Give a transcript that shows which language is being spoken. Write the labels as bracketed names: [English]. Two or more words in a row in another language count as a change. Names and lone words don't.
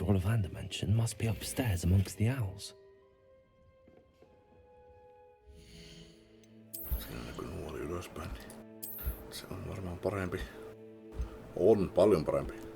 [English] Ollivander mentioned must be upstairs amongst the owls. [Finnish] Siinä kun nuoli ylöspäin, niin se on varmaan parempi. On paljon parempi.